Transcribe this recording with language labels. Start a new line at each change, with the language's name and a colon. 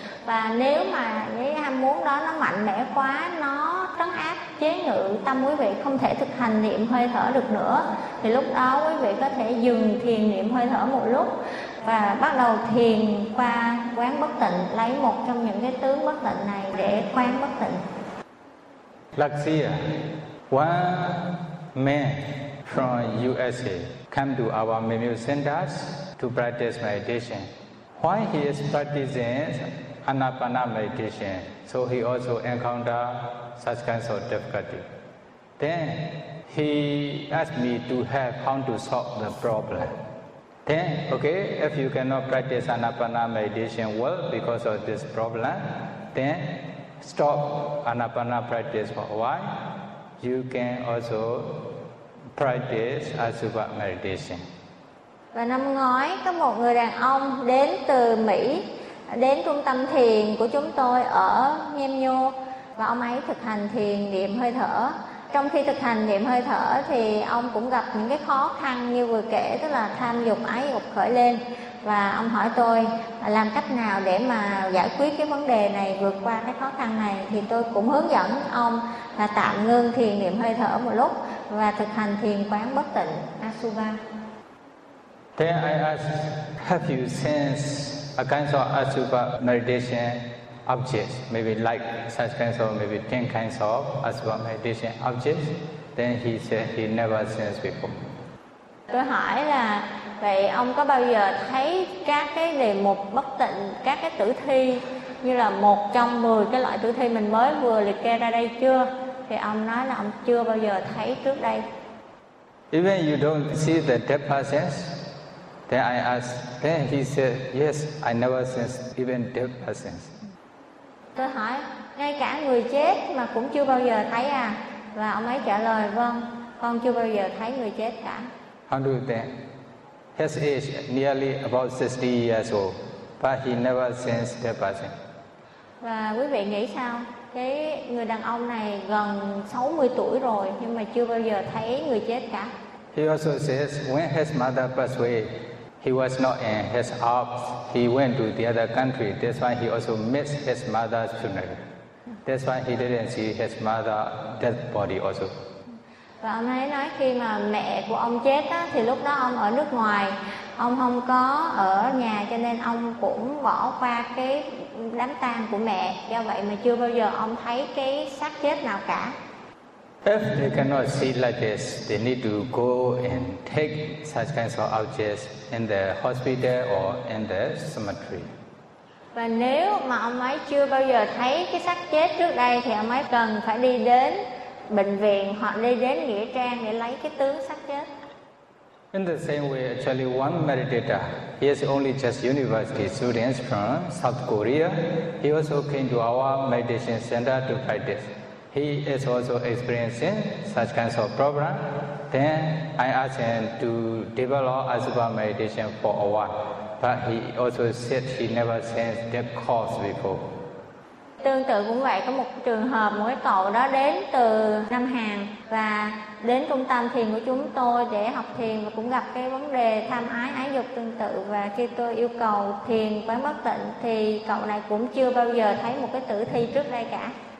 Vietnamese: Và nếu mà cái ham muốn đó nó mạnh mẽ quá, nó trấn áp chế ngự tâm quý vị không thể thực hành niệm hơi thở được nữa, thì lúc đó quý vị có thể dừng thiền niệm hơi thở một lúc và bắt đầu thiền qua quán bất tịnh, lấy một trong những cái tướng bất tịnh này để quán bất tịnh.
English: Lakshya, one man from USA come to our Memu centers to practice meditation. While he is practicing anapana meditation, so he also encounter such kinds of difficulty. Then he asked me to help how to solve the problem. Then, okay, if you cannot practice anapana meditation well because of this problem, then stop anapana practice for a while. You can also practice asubha meditation.
Vietnamese: Và năm ngoái có một người đàn ông đến từ Mỹ đến trung tâm thiền của chúng tôi ở Nhemnyo và ông ấy thực hành thiền niệm hơi thở. Trong khi thực hành niệm hơi thở thì ông cũng gặp những cái khó khăn như vừa kể, tức là tham dục ái dục khởi lên, và ông hỏi tôi làm cách nào để mà giải quyết cái vấn đề này, vượt qua cái khó khăn này. Thì tôi cũng hướng dẫn ông là tạm ngưng thiền niệm hơi thở một lúc và thực hành thiền quán bất tịnh asubha.
English: Then I ask, have you sensed a kind of asupa meditation objects, maybe like such kinds of, maybe 10 kinds of asupa meditation objects? Then he said he never sensed before.
Vietnamese: Tôi hỏi là, vậy ông có bao giờ thấy các cái đề mục bất tịnh, các cái tử thi như là một trong 10 cái loại tử thi mình mới vừa liệt kê ra đây chưa? Thì ông nói là ông chưa bao giờ thấy trước đây.
English: Even you don't see the dead persons, then I ask, then he said, yes, I never sense even dead persons.
Vietnamese: Tôi hỏi, ngay cả người chết mà cũng chưa bao giờ thấy à? Và ông ấy trả lời, vâng, con chưa bao giờ thấy người chết cả.
English: How do you think? His age nearly about 60 years old, but he never sensed dead person.
Vietnamese: Và quý vị nghĩ sao? Cái người đàn ông này gần 60 tuổi rồi nhưng mà chưa bao giờ thấy người chết cả.
English: He also says when his mother passed away, he was not in his arms. He went to the other country. That's why he also missed his mother's funeral. That's why he didn't see his mother's dead body also.
Vietnamese: Và ông ấy nói khi mà mẹ của ông chết á, thì lúc đó ông ở nước ngoài, ông không có ở nhà cho nên ông cũng bỏ qua cái đám tang của mẹ. Do vậy mà chưa bao giờ ông thấy cái xác chết nào cả.
English: If they cannot see like this, they need to go and take such kinds of objects in the hospital or in the cemetery.
Vietnamese: Và nếu mà ông ấy chưa bao giờ thấy cái xác chết trước đây thì ông ấy cần phải đi đến bệnh viện hoặc đi đến nghĩa trang để lấy cái tướng xác chết.
English: In the same way, actually one meditator, he is only just university students from South Korea. He also came to our meditation center to practice. He is also experiencing such kinds of problem. Then I asked him to develop asupa meditation for a while. But he also said he never sensed that cause before.
Vietnamese: Tương tự cũng vậy, có một trường hợp một cái cậu đó đến từ Nam Hàn và đến trung tâm thiền của chúng tôi để học thiền và cũng gặp cái vấn đề tham ái dục tương tự, và khi tôi yêu cầu thiền quán bất tịnh thì cậu này cũng chưa bao giờ thấy một cái tử thi trước đây cả.